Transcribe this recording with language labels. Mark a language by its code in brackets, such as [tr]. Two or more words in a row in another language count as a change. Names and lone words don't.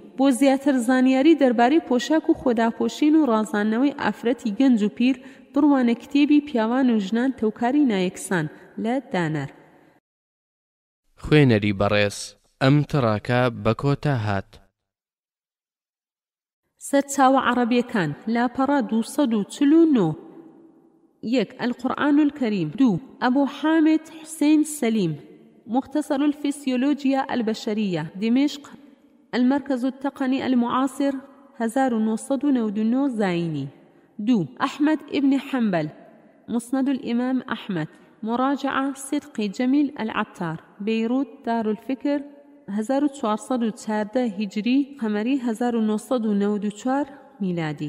[ckb] بۆ زیاتر زانیاری دەربارەی پۆشاک و خۆداپۆشین و ڕازانەوەی ئافرەتی گەنج و پیر بڕوانە کتێبی پیاوان و ژنان تەوکاری نایەکسان لە دانەر. خوێنەری بەڕێز، ئەم تڕاکە بە کۆتا هات. سەرچاوە عەرەبیەکان. لاپەڕە 249. 1. [ar] القرآن الكريم. 2. أبو حامد حسين سليم، مختصر الفسيولوجيا البشرية، دمشق، المركز التقني المعاصر، 1999 زايني. 2. أحمد ابن حنبل، مسند الإمام أحمد، مراجعة صدقي جميل العطار، بيروت، دار الفكر، 1414 هجري قمري، 1994 ميلادي.